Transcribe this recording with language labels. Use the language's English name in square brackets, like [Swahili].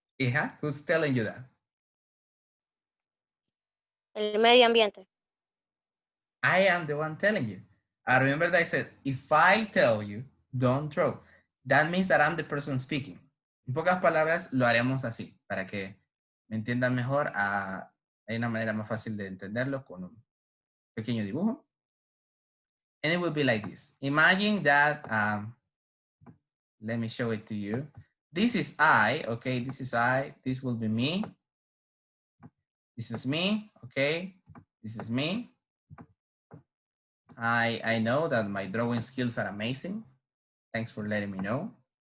[English] Yeah, who's telling you that? [Spanish] El medio ambiente. [English] I am the one telling you. I remember that I said, if I tell you, don't throw. That means that I'm the person speaking. [Spanish] En pocas palabras, lo haremos así, para que me entiendan mejor. Hay una manera más fácil de entenderlo con un pequeño dibujo. [English] And it will be like this. Imagine that, let me show it to you. This is I, okay? This is I. This will be me. This is me, okay? This is me. I know that my drawing skills are amazing. Thanks for letting me know.